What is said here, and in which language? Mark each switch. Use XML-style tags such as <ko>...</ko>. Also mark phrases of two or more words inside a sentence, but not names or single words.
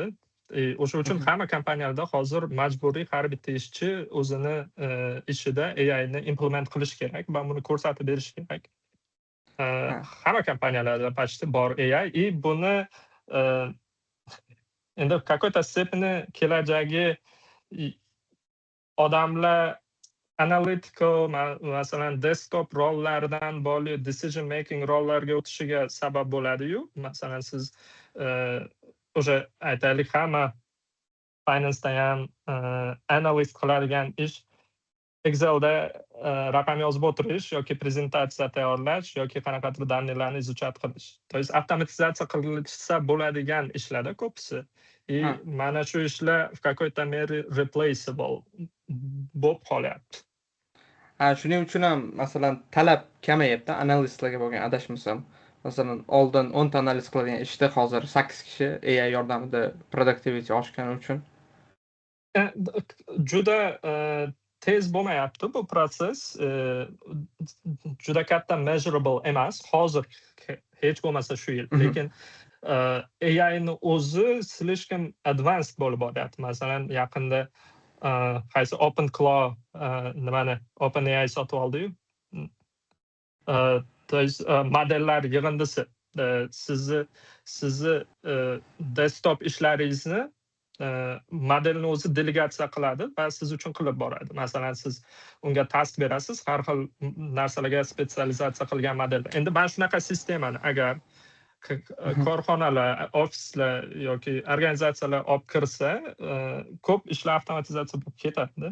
<uz>O'sha uchun hamma kompaniyalarda hozir majburiy har bitta ishchi o'zini ishida AI ni implement qilish kerak va buni ko'rsatib berish kerak. Hamma kompaniyalarda почти bor AI. Buni endi</uz> <ru>какой-то степени</ru> <uz>kelajagi odamlar analytical, masalan, desktop rollaridan bo'lib</uz> <en>decision making</en> <uz>rollarga o'tishiga sabab bo'ladi-yu. Masalan, siz o'sha aytaylik, hamma finance ham analyst qiladigan ish Excelda raqam yozib o'tirish yoki prezentatsiya tayyorlash yoki qanaqadir</uz> <ru>данныйlarni изучать</ru> <uz>qilish.</uz> <ru>То есть</ru> <uz>avtomatizatsiya qilishsa bo'ladigan ishlarda ko'pisi. Mana shu ishlar</uz> <ru>в какой-то мере</ru> <uz>replaceable bo'lib qolyapti. Shuning uchun ham masalan talab kamayapti analistlarga bo'lgan, adashmasam. Masalan, oldin 10 ta analiz qiladigan ishda hozir 8 kishi AI yordamida productivity oshgani uchun. Juda tez bo'lmayapti bu proses. Juda katta measurable emas. Hozir hech bo'lmasa shu yil. Lekin AI ni o'zi slishkam advanced bo'lib boryapti. Masalan, yaqinda qaysi OpenClaw nimani OpenAI sotib oldi-yu.</uz> <ru>То есть</ru> <uz>modellar yig'indisi sizni desktop ishlaringizni modelni o'zi delegatsiya qiladi va siz uchun qilib boradi. Masalan, siz unga task berasiz, har xil narsalarga spetsializatsiya qilgan model. Endi mana shunaqa sistemani agar korxonalar, ofislar yoki organizatsiyalar olib kirsa, ko'p ishlar avtomatizatsiya bo'lib ketadi.</uz>